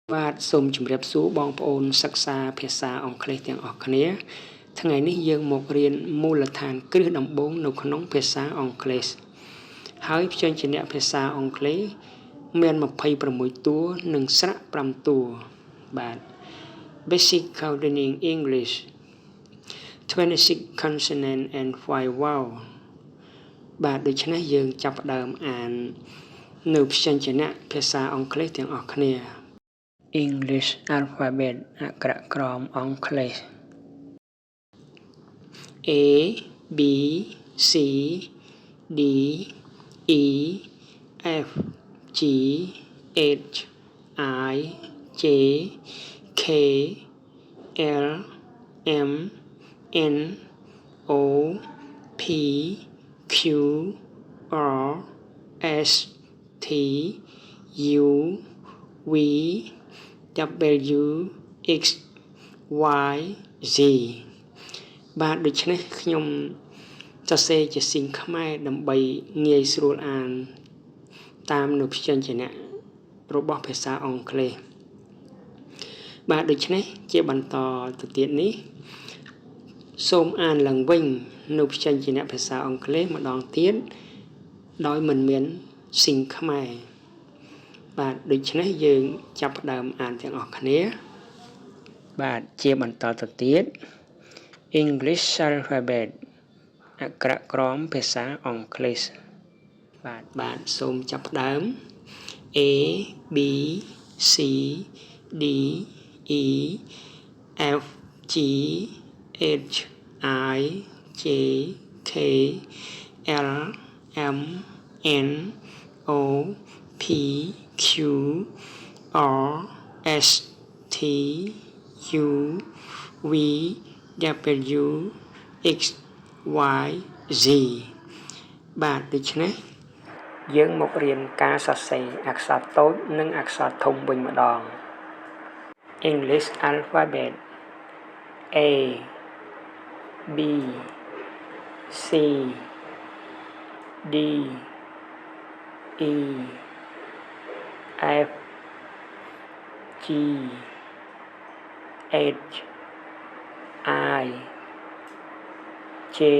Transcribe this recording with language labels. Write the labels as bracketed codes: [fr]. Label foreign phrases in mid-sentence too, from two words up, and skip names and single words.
[km] បាទសូមជម្រាបសួរបងប្អូនសិក្សាភាសាអង់គ្លេសទាំងអស់គ្នាថ្ងៃនេះយើងមករៀនមូលដ្ឋានគ្រឹះដំបូងនៅក្នុងភាសាអង់គ្លេសហើយព្យញ្ជនៈភាសាអង់គ្លេសមាន26តួនិងស្រៈ5តួបាទ [en] Basic Counting English 26 consonant and 5 vowel [km] បាទដូច្នេះយើងចាប់ផ្ដើមអាននៅព្យញ្ជនៈភាសាអង់គ្លេសទាំងអស់គ្នា [en] English alphabet [km] អក្ខរក្រមអង់គ្លេស [en] A B C D E F G H I J K L M N O P Q R S T U V W X Y Z [km] បាទដូច្នេះខ្ញុំសរសេរជាសៀងខ្មែរដើម្បីងាយស្រួលអានតាមនៅព្យញ្ជនៈរបស់ភាសាអង់គ្លេសបាទដូច្នេះជាបន្តទៅ ទៀតនេះសូមអានឡើងវិញនៅព្យញ្ជនៈភាសាអង់គ្លេសម្ដងទៀតដោយមិនមានសៀងខ្មែរបាទដូច្នេះយើងចាប់ ផ្ដើមអានទាំងអស់គ្នាបាទជាបន្តទៅទៀត [en] English alphabet [km] អក្ខរក្រមភាសា អង់គ្លេសបាទសូមចាប់ផ្ដើម [en] A B C D E F G H I J K L M N O P Q R S T U V W X Y Z [km] បាទដូច្នេះយើងមករៀនការសរសេរអក្សរតូចនិងអក្សរធំវិញម្ដង [en] English alphabet A B C D E F G H I J